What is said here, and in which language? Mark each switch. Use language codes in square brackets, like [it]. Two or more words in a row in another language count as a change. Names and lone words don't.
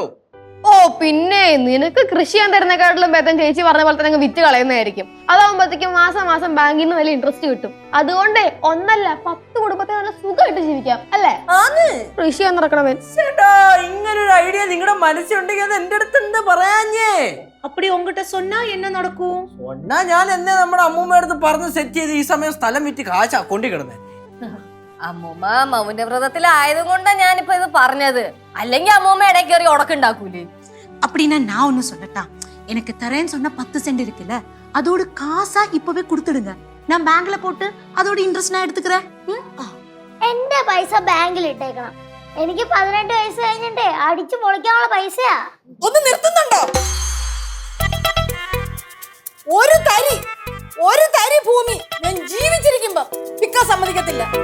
[ml] പിന്നെ നിനക്ക് കൃഷി ചെയ്യാൻ തരുന്നേക്കാട്ടിലും ഭേദം ചേച്ചി പറഞ്ഞ പോലെ തന്നെ വിറ്റ് കളയുന്നതായിരിക്കും. അതാവുമ്പോഴത്തേക്കും മാസം ബാങ്കിൽ നിന്ന് വലിയ ഇൻട്രസ്റ്റ് കിട്ടും. അതുകൊണ്ട് 1 അല്ല 10 കുടുംബത്തെ നല്ല സുഖമായിട്ട് ജീവിക്കാം അല്ലേ? കൃഷി ചെയ്യാൻ നടക്കണമേ. ഇങ്ങനൊരു ഐഡിയ നിങ്ങളുടെ മനസ്സിലുണ്ടെങ്കിൽ അത് എന്റെ അടുത്ത് എന്താ പറയാഞ്ഞേ? [ta] அப்படி உங்ககிட்ட சொன்னா என்ன நடக்கும்? [ml] சொன்னா ഞാൻ എന്നെ നമ്മുടെ അമ്മൂമ്മയുടെ അടുത്ത് പറഞ്ഞ് സെറ്റ് ചെയ്ത് ഈ സമയം സ്ഥലം വിറ്റ് കാശ് അക്കൗണ്ടിൽ കിടന്നേ. അമ്മൂമ്മ മൗനവ്രതത്തിലായത് കൊണ്ടാ ഞാനിപ്പോ ഇത് പറഞ്ഞത്. അല്ലെങ്കിൽ അമ്മൂമ്മ ഇടയ്ക്ക് കയറി ഉടക്കുണ്ടാക്കൂലേ. [ta] அப்படின்னா நான் ஒண்ணு சொல்லட்டா? எனக்கு தரேன்னு சொன்ன 10 சென்ட் இருக்குல்ல, அதோட காசா இப்பவே கொடுத்துடுங்க. நான் பேங்க்ல போட்டு அதோட இன்ட்ரெஸ்ட் நான் எடுத்துக்கிறேன். [ml] എന്റെ പൈസ ബാങ്കിൽ ഇട്ടേക്കണം. എനിക്ക് 18 വയസ്സ് കഴിഞ്ഞിട്ടേ അടിച്ചു പൊളിക്കാനുള്ള പൈസയാ. ഒന്ന് നിർത്തുന്നുണ്ടോ? ഒരു തരി ഭൂമി ഞാൻ ജീവിച്ചിരിക്കുമ്പോ വിൽക്കാൻ സമ്മതിക്കത്തില്ല.